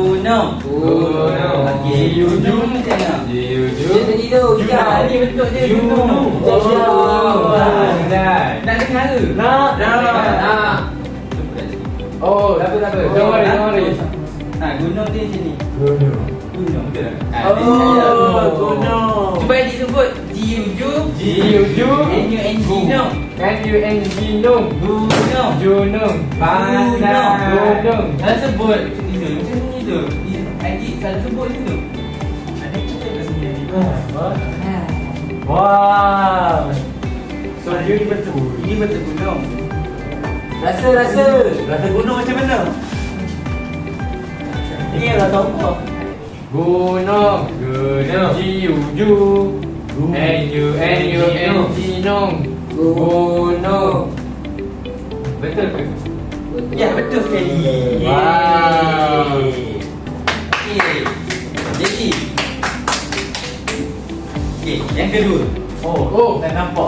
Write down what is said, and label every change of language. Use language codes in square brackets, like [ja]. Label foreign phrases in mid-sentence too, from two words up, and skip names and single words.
[ms] Gunung. Okey, gunung macam mana? Dia tadi tu. Ni bentuk dia Gunung. gunung. Nak dengar ke? Nak. Oh, tak apa. [en] Don't worry. [ms] Gunung dia macam ni. Gunung. Gunung betul tak? gunung. Cuba adik sebut G-U-J G-U-J N-U-N-G Nung. N-U-N-G-Nung. Gunung. Junung. Gunung. Kalau sebut macam ni tu. Adik selalu sebut macam tu. Adik kita kat sini adik. Wow. So ini betul. Ini betul gunung. Rasa Gunung macam mana? Ini yang dah tahu kau. Gunung. G-U-J N-U-N-G-Nung. Gunung. Betul ke? Ya, betul sekali. Wow. Okey. Jadi. Okey, yang kedua. Oh, dah nampak.